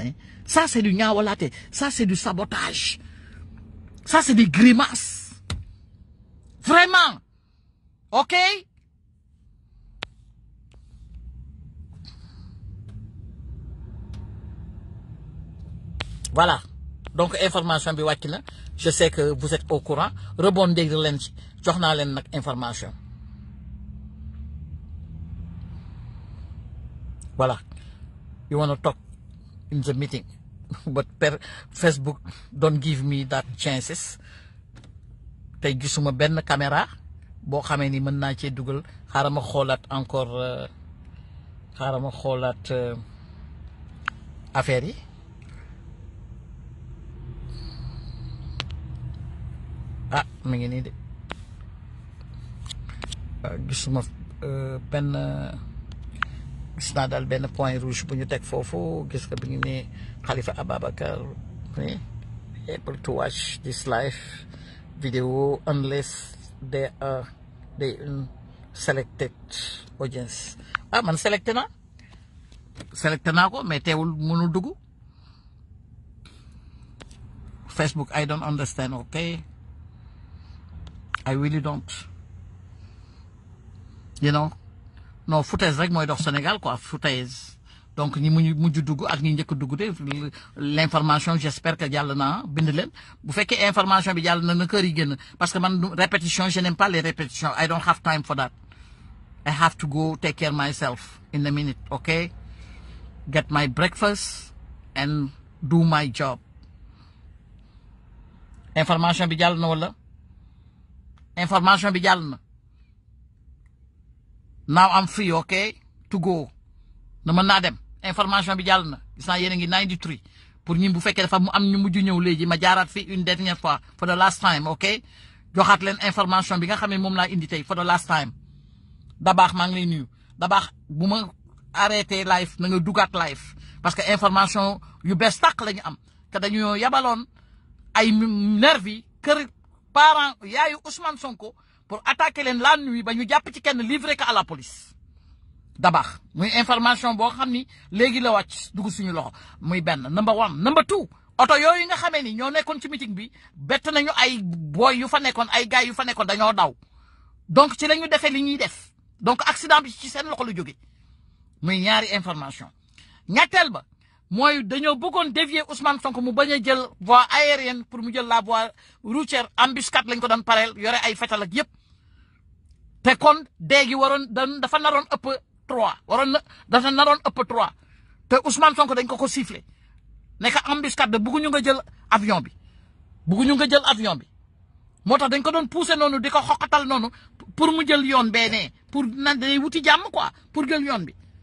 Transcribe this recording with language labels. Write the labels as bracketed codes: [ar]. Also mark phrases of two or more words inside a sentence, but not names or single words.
[fr] Ça, c'est du nyawalate. Ça, c'est du sabotage. Ça, c'est des grimaces. Vraiment. OK? Voilà. [wo] Donc information bi wàcc na [fr] je sais que vous êtes au courant [wo] rebondir leen ci jox naa leen nag information voilà. [en] You want to talk in the meeting but Facebook don't give me that chances [wo] tey gisuma benn caméra boo xamee ni mën naa cee dugal xaaral ma xoolaat encore xaaral ma xoolaat affaire yi ah mi ngi nii de gisuma benn gis naa daal benn point rouge bu ñu teg foofu gis nga bi ngi ne Khalifa Ababacar [en] able to watch this live video unless they are selected audience [wo] ah man selecté naa ko mais teewul mënul dugg Facebook [en] I don't understand. Okay, I really don't, you know. [fr] Non foutaise [wo] rek mooy dox Sénégal quoi, foutaise. Donc ñi mujj dugg ak ñi njëkk dugg [fr] de l'information j'espère que [wo] jàll na bind leen bu fekkee information bi jàll na kër yi génn [fr] parce que [wo] man répétition [fr] je n'aime pas les répétitions. [en] I don't have time for that. I have to go take care myself in a minute. Okay, get my breakfast and do my job. [wo] Information bi jàll na wala information bi jàll na. [en] Now I'm free, okay, to go. [wo] Na mën naa dem information bi jàll na gis naa yéen a ngi 93 pour ñi bu fekkee dafa mu am ñu mujj ñëw léegi ma jaaraat fi [fr] une dernière fois [en] for the last time, [wo] okay, joxaat leen information bi nga xam ne moom laa indi tey [en] for the last time. [wo] Dabaax maa ngi lay nuyu Dabaax bu ma arrêté live na nga dugaat live [fr] parce que [wo] information yu bees tàq la ñu am te dañoo yabaloon ay nervi kër parents yaayu Ousmane Sonko [fr] pour attaquer [wo] leen [fr] la nuit [wo] ba ñu jàpp ci kenn livré ko [fr] à la police. [wo] Dabaax muy information boo xam ni léegi la wàcc dugg suñu loxo muy benn [en] number one. Number two, [wo] oto yooyu nga xamee ni ñoo nekkoon ci meeting bi bett nañu ay boy yu fa nekkoon ay gars yu fa nekkoon dañoo daw donc ci la ñu defee li ñuy def donc accident bi ci seen loxo lu jóge muy ñaari information. ñetteel ba mooy dañoo bëggoon dévier Ousmane Sonko mu bañ a jël [fr] voie aérienne pour [wo] mu jël [fr] la voie routière, [wo] embuscade lañ ko doon pareel yore ay fetal ak yëpp te kon déegi waroon dafa naroon ëpp 3 dafa naroon ëpp 3 te Ousmane Sonko dañ ko sifflé nekk embuscade de bëgguñu nga jël avion bi moo tax dañ ko doon poussé noonu di ko xoqatal noonu pour mu jël yoon beenee pour na day wuti jàmm quoi pour jël yoon bi.